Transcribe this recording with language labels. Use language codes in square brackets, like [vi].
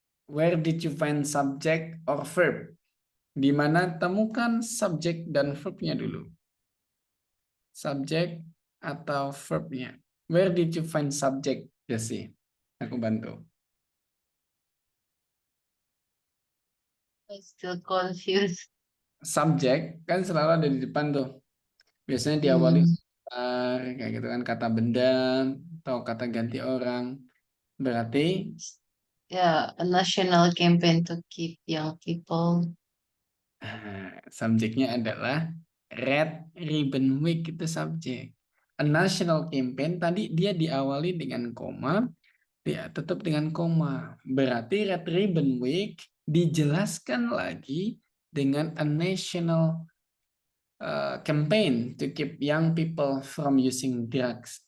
[en] Where did you find subject or verb? [id] Di mana temukan subjek dan verbnya dulu. Subjek atau verbnya. [en] Where did you find subject, Jesse? [id] Aku bantu. [en] I'm still confused. [id] Subjek kan selalu ada di depan tuh. Biasanya diawali kayak gitu kan, kata benda atau kata ganti orang. Berarti [en] Yeah, a national campaign to keep young people. [id] subjeknya adalah Red Ribbon Week, itu subjek. A national campaign tadi dia diawali dengan koma, dia tutup dengan koma. Berarti Red Ribbon Week dijelaskan lagi dengan [en] a national campaign to keep young people from using drugs.